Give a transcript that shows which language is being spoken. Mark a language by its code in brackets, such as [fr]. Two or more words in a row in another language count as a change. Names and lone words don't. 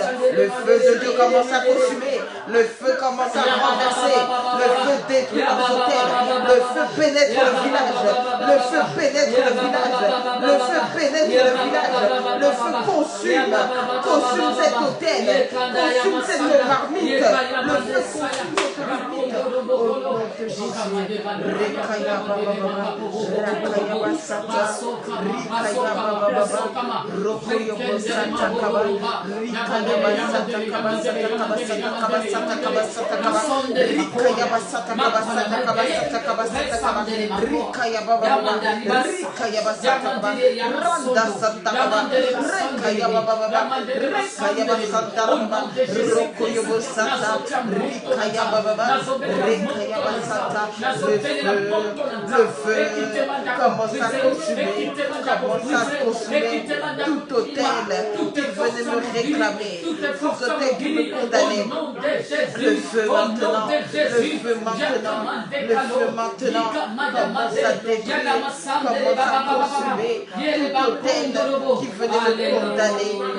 [fr] Le feu de Dieu commence à consumer, le feu commence à renverser, le feu détruit leurs hôtels, le feu pénètre le village, le feu pénètre le village, le feu pénètre le village, le feu consume cet hôtel, consume cette marmite, le feu consume cette marmite. Au nom de Jésus, Rekaya baba baba, Rekaya basata, Rikaya baba baba, Rokoyo bosata kaba, Rikaya basata kaba sata kaba sata kaba sata kaba sata kaba, Rikaya basata kaba sata kaba sata kaba sata kaba, Rikaya baba baba, Rikaya basata kaba, Randa sata kaba, Rekaya baba baba, Rekaya basata kaba, Rokoyo bosata, Rikaya baba baba, Rekaya basata, le feu commence à consumer tout hôtel qui venait me réclamer, tout hôtel qui me condamnait. Le feu maintenant, le feu maintenant, le feu maintenant commence à détruire, commence à consumer tout hôtel qui venait me condamner.